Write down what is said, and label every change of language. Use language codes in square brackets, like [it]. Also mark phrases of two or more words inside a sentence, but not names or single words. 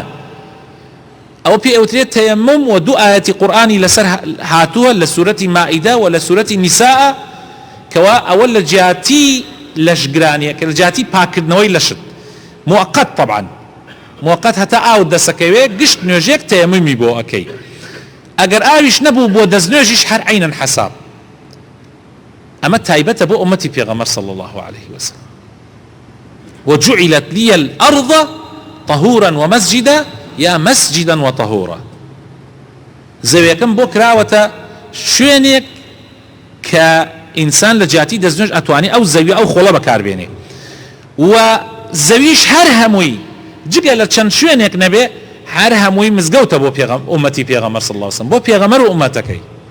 [ckb] ئەو پێ ئەوترێت تەیەموم و دوو ئاەتی قورئانی لەسەر هاتووە لە سوورەتی مائیدە و لە سوورەتی نیساء کەوا ئەوە لە جیاتی لەشگرانیە کە لە جیاتی پاکردنەوەی لەشت موقت، طبعا موقت هەتا ئاو دەسەکەوێ گشت نوێژێک تەیەمومی بۆ ئەەکەی، ئەگەر ئاویش نەبوو بۆ دەست نوێژیش هەر عینەن حەساب. ئەمە تایبەتە بۆ ئومەتی پێغەمبەر [ar] صلی الله عليه وسلم. وجعلت لي الأرض طهورا ومسجدا يا مسجدا وطهورا. [ckb] زەویەکەم بۆ کراوەتە شوێنێک کە ئینسان لە جیاتی دەست نوێژ ئەتوانی ئەو زەوی ئەو خۆڵە بەکاربێنێ، و زەویش هەر هەمووی جگە لە چەند شوێنێک نەبێ هەر هەمووی مزگەوتە بۆ ئومەتی پێغەمبەر [ar] صلی الله عليه وسلم، [ckb] بۆ پێغەمبەر و ئومەتەکەی.